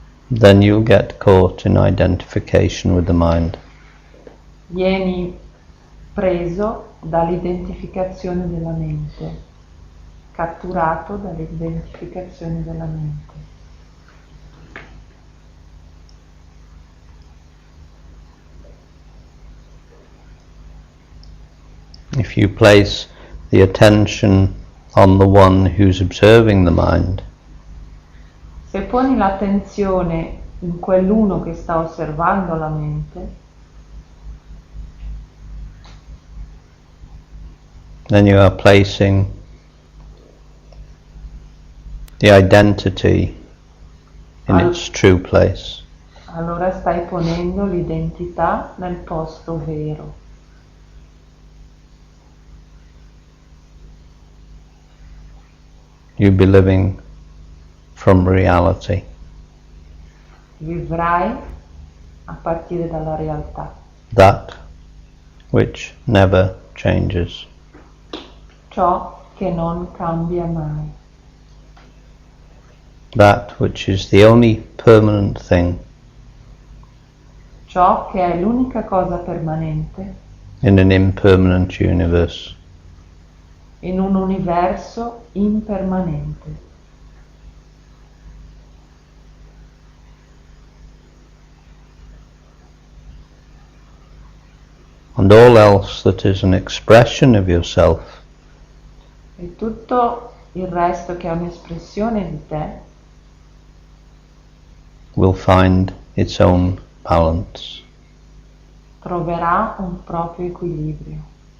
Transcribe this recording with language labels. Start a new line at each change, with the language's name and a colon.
English: then you'll get caught in identification with the mind.
Italian: vieni preso dall'identificazione della mente, catturato dall'identificazione della mente.
English: If you place the attention on the one who's observing the mind,
Italian: Se poni l'attenzione in quell'uno che sta osservando la mente,
English: then you are placing the identity in its true place.
Italian: allora stai ponendo l'identità nel posto vero.
English: You'll be living from reality.
Italian: Vivrai a partire dalla realtà,
English: That which never changes.
Italian: ciò che non cambia mai,
English: That which is the only permanent thing
Italian: ciò che è l'unica cosa permanente
English: in an impermanent universe.
Italian: in un universo impermanente.
English: And all else that is an expression of yourself
Italian: E tutto il resto che è un'espressione di te
English: will find its own balance.
Italian: troverà un proprio equilibrio.